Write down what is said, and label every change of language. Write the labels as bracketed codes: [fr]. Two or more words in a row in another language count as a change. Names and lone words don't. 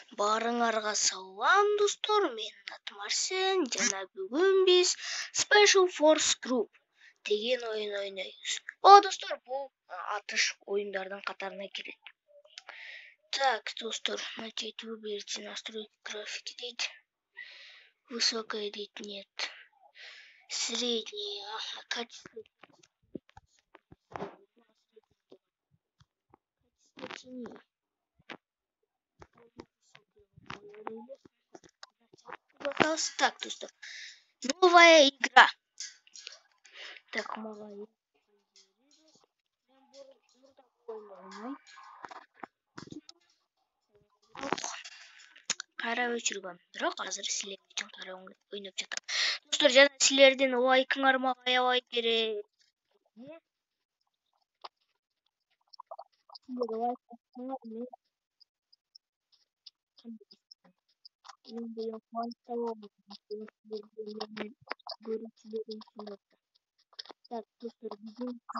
[ky] Баарыңарга салам достор, менин атым Арсен жана бүгүн биз Special Force Group деген оюн ойнойбуз. Достор, бул атыш оюндардын катарына кирет. Так, достор, [ru] начать выберите настройки графики дейт. Высокая дейт, нет. Средняя, качество. [ky] Так, достор. [ru] Новая игра. Так, новая. [ky] Кайра өчүргөм. Бирок азыр силер үчүн кайра ойноп жатам. Достор, жана силердин лайкыңар мага аябай керек. Силер лайк бассаңар мен Так, достор, биздин